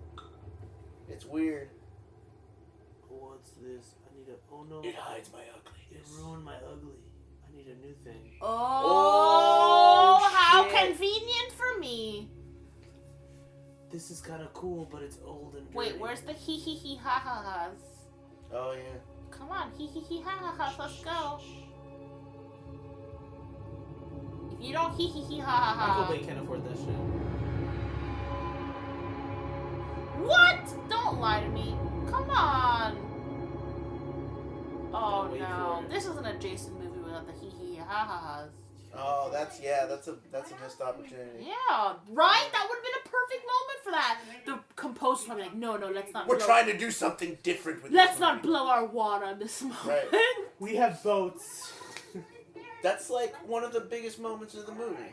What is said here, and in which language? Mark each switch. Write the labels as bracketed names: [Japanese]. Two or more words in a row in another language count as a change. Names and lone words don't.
[English] It's weird. What's this? I need a. Oh no. It hides my It ugliness. ruined my ugly. I need a new thing. Oh, Oh, how shit. convenient for me. This is kind of cool, but it's old and dirty. Wait, where's the hee hee hee ha ha ha's? Oh yeah. Come on, hee hee hee ha ha ha's, let's go. If you don't hee hee hee ha ha Michael ha. Bay can't afford that shit. What? Don't lie to me. Come on. Oh Wait no, for it. this isn't a Jason movie without the hee hee ha ha ha's. Oh, that's a missed opportunity. Yeah, right? That would have been a perfect moment for that. The composer's probably like, no, let's not. We're blow- trying to do something different with Let's this not movie. blow our wad on this moment. Right. We have boats. That's like one of the biggest moments of the movie.